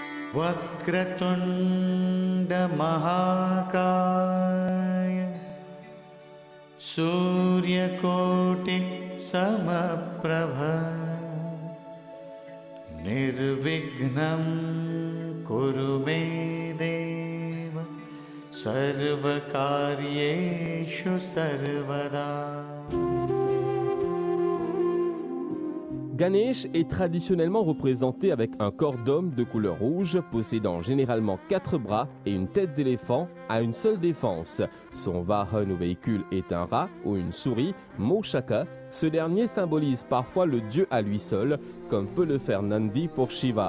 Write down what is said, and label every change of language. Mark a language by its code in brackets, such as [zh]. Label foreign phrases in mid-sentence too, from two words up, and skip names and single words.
[sa] वक्रतुण्ड महाकाय सूर्यकोटि समप्रभ निर्विघ्नं कुरु मे देव सर्वकार्येषु सर्वदा। [fr] Ganesh est traditionnellement représenté avec un corps d'homme de couleur rouge, possédant généralement 4 bras et une tête d'éléphant à une seule défense. Son vahan ou véhicule est un rat ou une souris, Moshaka. Ce dernier symbolise parfois le dieu à lui seul, comme peut le faire Nandi pour Shiva.